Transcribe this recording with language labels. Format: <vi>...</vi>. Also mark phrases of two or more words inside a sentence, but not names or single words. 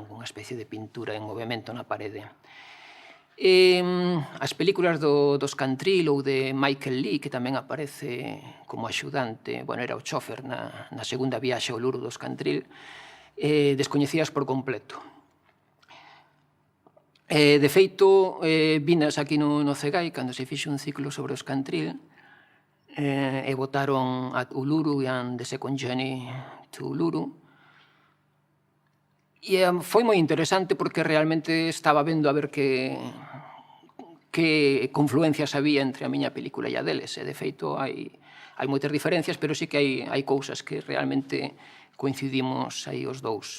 <gl>Unha especie de pintura en movimento na parede. As películas dos Cantril ou de Michael Lee, que tamén aparece como axudante, bueno, era o chofer na segunda viaxe ao Uluru dos Cantril, descoñecías por completo. De feito, vinas aquí no Cegai, cando se fixe un ciclo sobre os Cantril, e votaron at Uluru and the second journey to Uluru. E foi moi interesante porque realmente estaba vendo a ver que confluencias había entre a miña película e a deles. E, de feito, hai moitas diferencias, pero sí que hai cousas que realmente coincidimos aí os dous.</gl>